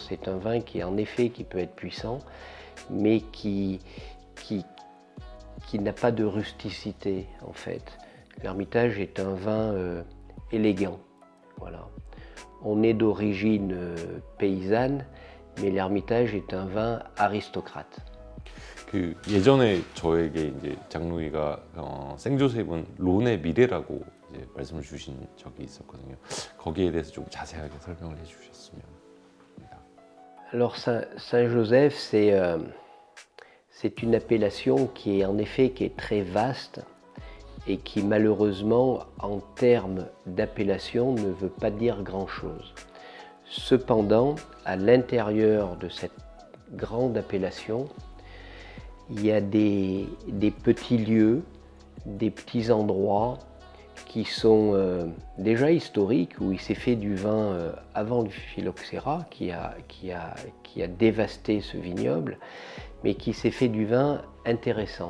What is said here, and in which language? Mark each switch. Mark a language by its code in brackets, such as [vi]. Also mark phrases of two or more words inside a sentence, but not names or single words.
[fr] C'est un vin qui, en effet, qui peut être puissant, mais qui n'a pas de rusticité, en fait. L'Ermitage est un vin élégant, voilà. On est d'origine paysanne, mais l'Ermitage est un vin aristocrate. [ko] 그 예전에 저에게 이제 장루이가 생조셉은 론의 미래라고 이제 말씀을 주신 적이 있었거든요. 거기에 대해서 좀 자세하게 설명을 해주셨으면 합니다. [fr] Alors Saint-Joseph, c'est une appellation qui est en effet qui est très vaste et qui malheureusement en termes d'appellation ne veut pas dire grand-chose. Cependant, à l'intérieur de cette grande appellation, il y a des petits lieux, des petits endroits qui sont déjà historiques, où il s'est fait du vin avant le phylloxéra, qui a dévasté ce vignoble, mais qui s'est fait du vin intéressant.